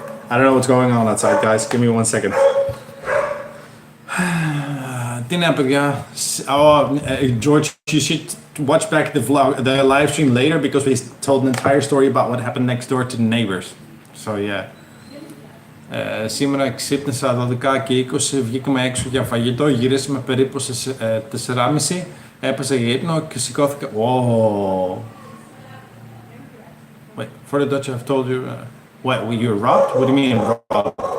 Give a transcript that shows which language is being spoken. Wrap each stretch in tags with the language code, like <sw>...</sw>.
<en>I don't know what's going on outside, guys. Give me 1 second. Τι να παιδιά. George, you should watch back the live stream later because we told an entire story about what happened next door to the neighbors. So yeah.</en> <el>Σήμερα ξύπνησα 12 και 20, βγήκαμε έξω για φαγητό, γυρίσαμε περίπου στις 4:30, έπεσα για ύπνο και σηκώθηκα.</el> <en>Oh. Wait, for the Dutch I've told you, what, you were robbed? What do you mean robbed?</en>